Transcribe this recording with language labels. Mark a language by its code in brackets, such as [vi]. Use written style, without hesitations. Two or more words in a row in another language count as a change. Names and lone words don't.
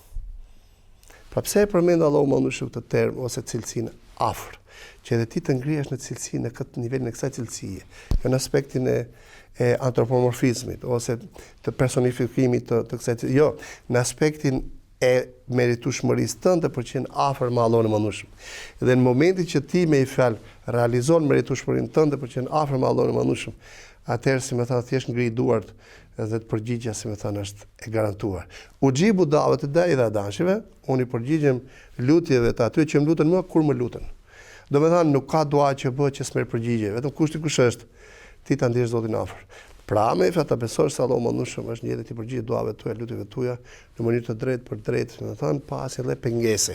[sq] Pra pse e përmend Allahu mënushëm këtë term ose cilësinë afër, që edhe ti të ngrihesh në cilësinë në këtë nivelin e kësaj cilësie, jo në aspektin e antropomorfizmit ose të personifikimit të kësaj cilësie, jo, në aspektin e meritueshmërisë tënde për të qenë afër me Allahun e mënushëm. Dhe në momentin që ti me i fjalë realizon meritueshmërinë tënde për të qenë afër me Allahun e mënushëm, atëherë si më thënë thjesht ngri duart dhe të përgjigja si më thënë është e garantuar. [ar] أجيب دعوة الداع إذا دعان, [sq] unë i përgjigjem lutjeve të atyre që më luten mua kur më luten. Do me thënë nuk ka dua që bëhet që s'merr përgjigje, vetëm kushti kush është, ti ta ndihesh Zotin afër. Pra me fjalë ta besosh se Allahu mënushëm është një jetë të përgjigjet duave tuaja, lutjeve tuaja në mënyrë të drejtë për drejtë, do të thënë pa asnjë pengese.